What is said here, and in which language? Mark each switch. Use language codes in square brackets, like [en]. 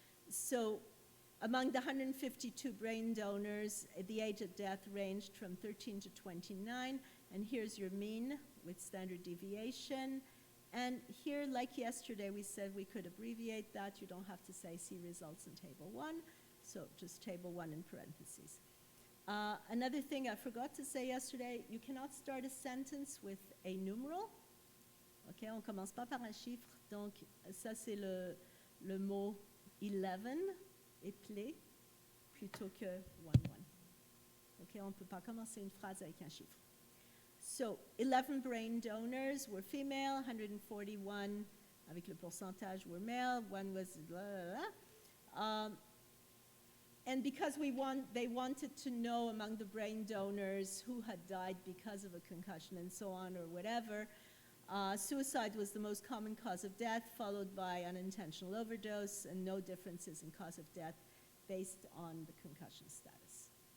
[en] So among the 152 brain donors, the age of death ranged from 13 to 29, and here's your mean with standard deviation. And here, like yesterday, we said we could abbreviate that. You don't have to say see results in table 1, so just table 1 in parentheses. Another thing I forgot to say yesterday, you cannot start a sentence with a numeral. [fr] Ok, on commence pas par un chiffre, donc ça c'est le mot 11, éplé, plutôt que 1, 1. Ok, on ne peut pas commencer une phrase avec un chiffre. [en] So, 11 brain donors were female, 141 [fr] avec le pourcentage [en] were male, one was blah, blah, blah. And because they wanted to know among the brain donors who had died because of a concussion and so on or whatever, suicide was the most common cause of death, followed by unintentional overdose, and no differences in cause of death based on the concussion status.